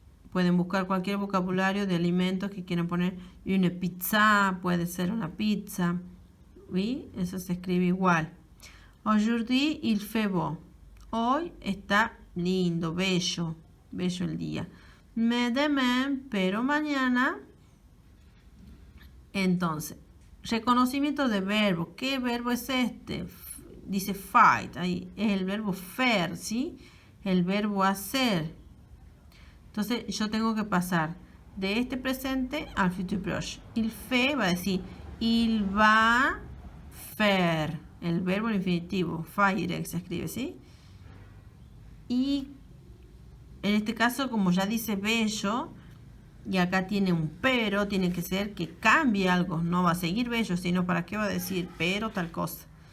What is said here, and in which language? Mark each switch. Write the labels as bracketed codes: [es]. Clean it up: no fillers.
[es] Pueden buscar cualquier vocabulario de alimentos que quieran poner. Une pizza, puede ser una pizza. ¿Sí? Eso se escribe igual. [fr] Aujourd'hui, il fait beau. [es] Hoy está lindo, bello el día. Mais demain, pero mañana. Entonces, reconocimiento de verbo. ¿Qué verbo es este? Dice fight. Ahí es el verbo faire, ¿sí? El verbo hacer. Entonces, yo tengo que pasar de este presente al futur proche. [fr] Il fait [es] va a decir, [fr] il va faire. [es] El verbo en infinitivo, faire, se escribe, ¿sí? Y en este caso, como ya dice bello, y acá tiene un pero, tiene que ser que cambie algo. No va a seguir bello, sino para qué va a decir pero tal cosa.